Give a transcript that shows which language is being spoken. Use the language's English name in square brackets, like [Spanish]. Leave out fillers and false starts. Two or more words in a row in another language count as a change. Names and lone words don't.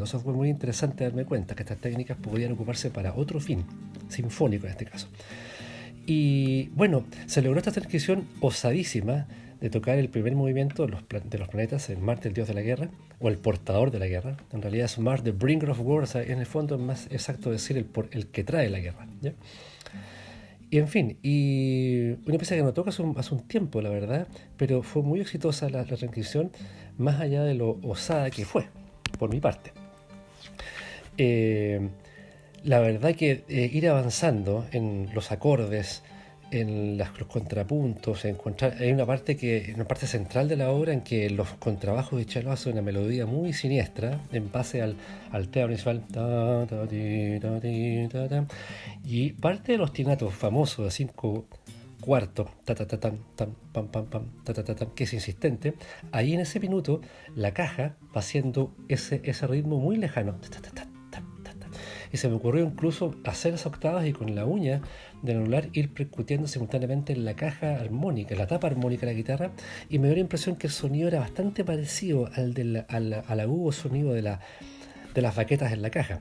[Spanish] Eso fue muy interesante darme cuenta, que estas técnicas podían ocuparse para otro fin, sinfónico en este caso. Y bueno, se logró esta transcripción osadísima de tocar el primer movimiento de los planetas, el Marte, el dios de la guerra, o el portador de la guerra. En realidad es [English] Mars, the bringer of war. [Spanish] O sea, en el fondo es más exacto decir el que trae la guerra, ¿ya? Y en fin, y una pieza que no toca hace un tiempo, la verdad, pero fue muy exitosa la transcripción, más allá de lo osada que fue, por mi parte. La verdad que ir avanzando en los acordes, en los contrapuntos, hay una parte central de la obra en que los contrabajos de cello hacen una melodía muy siniestra en base al tema principal, y parte de los ostinatos famosos de 5/4, ta ta ta tan, tan, pam pam pam, ta ta ta tan, que es insistente. Ahí en ese minuto la caja va haciendo ese ritmo muy lejano, ta, ta, ta, ta, ta, ta, ta. Y se me ocurrió incluso hacer esas octavas y con la uña del anular ir percutiendo simultáneamente en la caja armónica, en la tapa armónica de la guitarra, y me dio la impresión que el sonido era bastante parecido al agudo sonido de las baquetas en la caja.